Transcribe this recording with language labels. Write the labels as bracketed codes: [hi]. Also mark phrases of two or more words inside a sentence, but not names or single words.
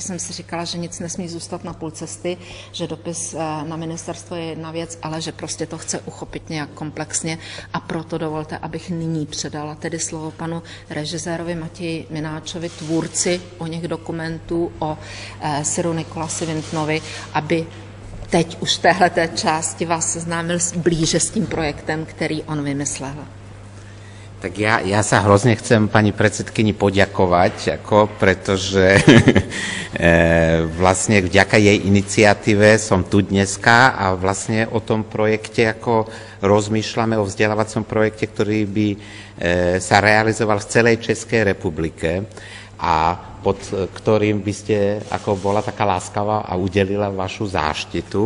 [cs] jsem si říkala, že nic nesmí zůstat na půl cesty, že dopis na ministerstvo je jedna věc, ale že prostě to chce uchopit nějak komplexně a proto dovolte, abych nyní předala tedy slovo panu režisérovi Matěji Mináčovi, tvůrci o něch dokumentů o Siru Nikolasi Wintonovi, aby teď už v téhleté části vás seznámil blíže s tím projektem, který on vymyslel. [sk] Tak ja sa hrozne chcem pani predsedkyni poďakovať, pretože vlastne vďaka jej iniciatíve som tu dneska a vlastne o tom projekte rozmýšľame, o vzdelávacom projekte, ktorý by sa realizoval v celej Českej republike a pod ktorým by ste bola taká láskavá a udelila vašu záštitu.